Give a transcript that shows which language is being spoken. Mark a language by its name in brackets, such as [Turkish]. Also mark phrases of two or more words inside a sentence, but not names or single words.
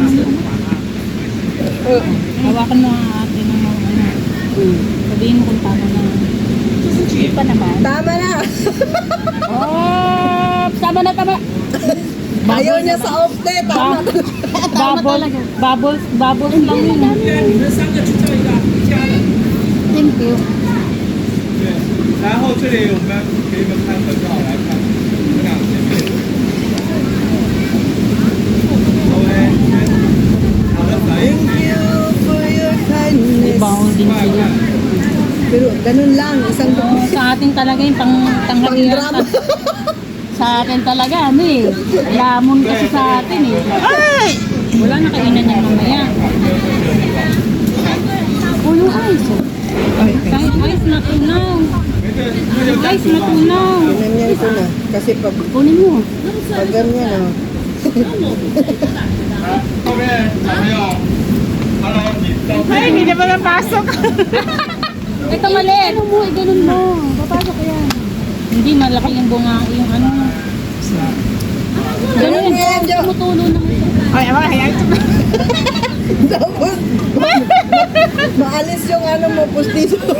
[Filipino] Hawakan mo ang ate ng mga ano. Sabihin mo kung tama na. Hindi pa naman. Tama na. Oh, tama na, tama. Ayaw niya sa off day. Tama. Bubbles lang yun. [English] ，Thank you。 [Chinese] 然后这里我们给你们看合照，来看，你们俩见面。OK，好的，反应 [English] Thank you for your kindness. [Filipino] Bawal din sila. Pero ganun lang, isang Oo, sa atin talaga yung tanghalian. pang-drama. Sa atin talaga, ano eh. Lamon kasi sa atin eh. Wala na kainan yan mamaya. Oh, yung ice. Oh. Kahit ice na tunaw. Ice na tunaw. Ganyan ko na. Kasi pag Kunin mo. ganyan, oh. [Chinese] 后面小朋友，Hello，你照 [Filipino] Ay, hindi na ba napasok? Ito maliit. Ano mo, ganun mo. Papasok ko yan. Hindi malaki yung bunga, yung ano. Ganun yan, Jo. Tumutulo naman siya. Ay, ama, hayaan ito. Tapos, maalis yung ano mo, pustiso.